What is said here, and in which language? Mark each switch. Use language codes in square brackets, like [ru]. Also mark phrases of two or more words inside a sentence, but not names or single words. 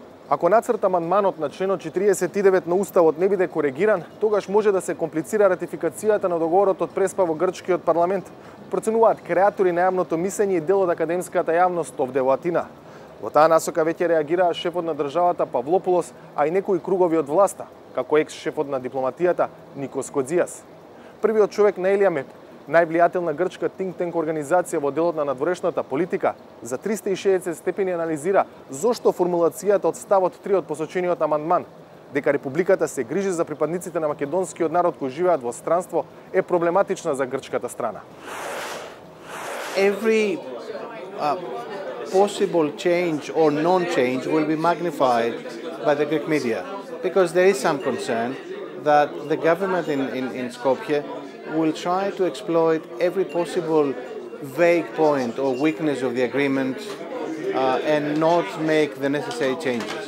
[mk] Ако нацрт-амандманот на членот 49 на Уставот не биде коригиран, тогаш може да се комплицира ратификацијата на договорот од Преспа во грчкиот парламент, проценуваат креатори на јавното мислење и дел од академската јавност овде во Атина. Во таа насока веќе реагираа шефот на државата Павлопулос, а и некои кругови од власта, како екс-шефот на дипломатијата Никос Кодзијас. Првиот човек на Елијамеп, највлијателна грчка think-tank организација во делот на надворешната политика, за 360 степени анализира зошто формулацијата од ставот 3 од посочениот амандман, дека Републиката се грижи за припадниците на македонскиот народ кои живеат во странство, е проблематична за грчката страна. [en] Every possible change or non-change will be magnified by the Greek media, because there is some concern that the government in Skopje will try to exploit every possible vague point or weakness of the agreement and not make the necessary changes.